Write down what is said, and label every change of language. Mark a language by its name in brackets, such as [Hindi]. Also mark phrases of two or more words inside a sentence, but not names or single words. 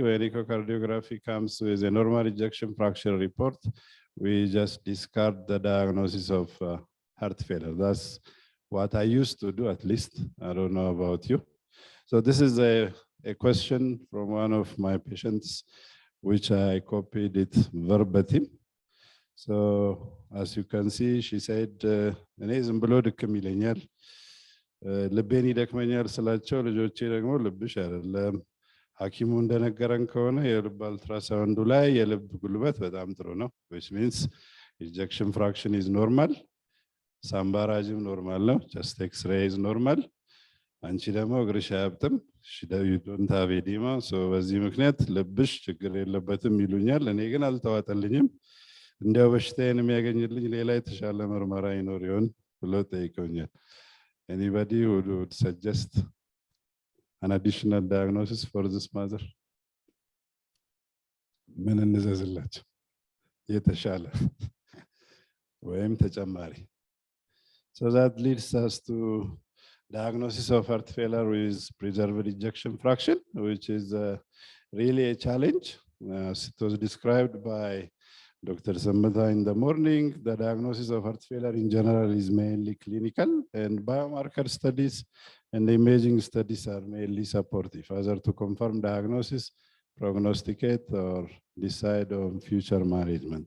[English] When echocardiography comes with a normal ejection fraction report, we just discard the diagnosis of heart failure. That's what I used to do, at least. I don't know about you. So this is a question from one of my patients, which I copied it verbatim. So as you can see, she said, [Amharic] እኔ ዝም ብሎ ድክም ይለኛል ልቤን ይደክመኛል ስላቸው ልጆቼ ደግሞ ልብሽ አይደለም ሐኪሙ እንደነገረን ከሆነ የልብ አልትራሳውንዱ ላይ የልብ ጉልበት በጣም ጥሩ ነው, [English] which means ejection fraction is normal, [Amharic] ሳምባራጅም ኖርማል ነው, [English] chest x-ray is normal, [Amharic] አንቺ ደግሞ እግርሽ አያብጥም, [English] you don't have edema, [Amharic] so በዚህ ምክንያት ልብሽ ችግር የለበትም ይሉኛል. እኔ ግን አልተዋጠልኝም. እንዲያው በሽታዬን የሚያገኝልኝ ሌላ የተሻለ ምርመራ ይኖር ይሆን ብሎ ጠይቀውኛል. [English] Anybody who would suggest an additional diagnosis for this mother? [Amharic] ምን እንዘዝላቸው የተሻለ ወይም ተጨማሪ? [English] So that leads us to diagnosis of heart failure with preserved ejection fraction, which is really a challenge. As it was described by Dr. Sambata in the morning, the diagnosis of heart failure in general is mainly clinical, and biomarker studies and imaging studies are mainly supportive, either to confirm diagnosis, prognosticate, or decide on future management.